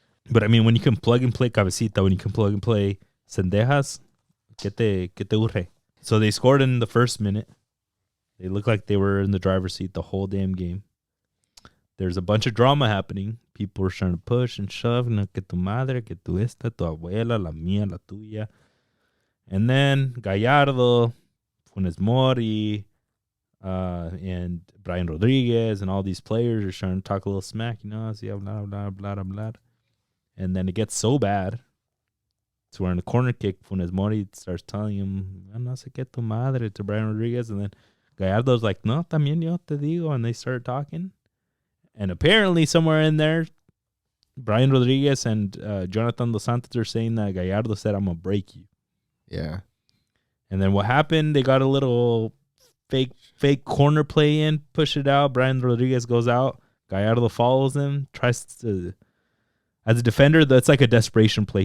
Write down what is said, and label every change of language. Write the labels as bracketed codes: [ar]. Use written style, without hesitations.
[en] But I mean, when you can plug and play Cabecita, when you can plug and play Cendejas, [es] que te urge? [en] So they scored in the first minute. They looked like they were in the driver's seat the whole damn game. There's a bunch of drama happening. People were trying to push and shove. [es] No, que tu madre, que tu esta, tu abuela, la mía, la tuya. [en] And then Gallardo, Funes Mori, and Brian Rodriguez, and all these players are trying to talk a little smack. You know, see, blah, blah, blah, blah, blah. And then it gets so bad. So we're in the corner kick. Funes Mori starts telling him, [es] no sé qué tu madre, [en] to Brian Rodriguez. And then Gallardo's like, [es] no, también yo te digo. [en] And they start talking. And apparently somewhere in there, Brian Rodriguez and Jonathan Dos Santos are saying that Gallardo said, I'm going to break you. Yeah. And then what happened, they got a little fake corner play in, push it out. Brian Rodriguez goes out. Gallardo follows him, tries to, as a defender, that's like a desperation play.